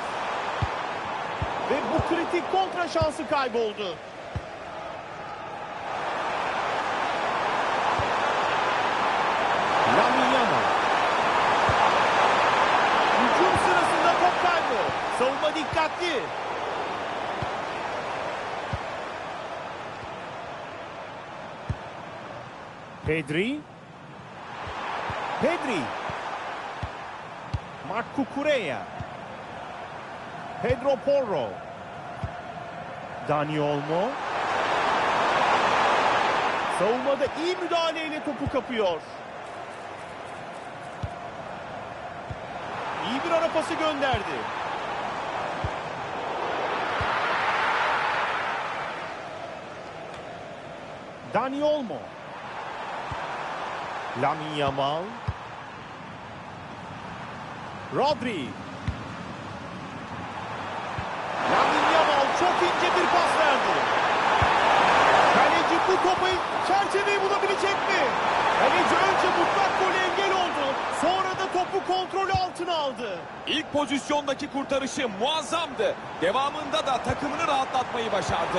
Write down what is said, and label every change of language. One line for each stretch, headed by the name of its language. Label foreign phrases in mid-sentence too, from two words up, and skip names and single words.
Turkish: Ve bu kritik kontra şansı kayboldu. Lamine Yamal. Hücum sırasında top kaybı. Savunma dikkatli. Pedri. Marc Cucurella. Pedro Porro. Dani Olmo. Savunmada iyi müdahaleyle topu kapıyor. İyi bir ara pası gönderdi. Dani Olmo. Lamine Yamal. Rodri. Lamine Yamal çok ince bir pas verdi. Kaleci bu topu çerçeveyi bulabilecek mi? Kaleci önce mutlak gole engel oldu. Sonra da topu kontrolü altına aldı. İlk pozisyondaki kurtarışı muazzamdı. Devamında da takımını rahatlatmayı başardı.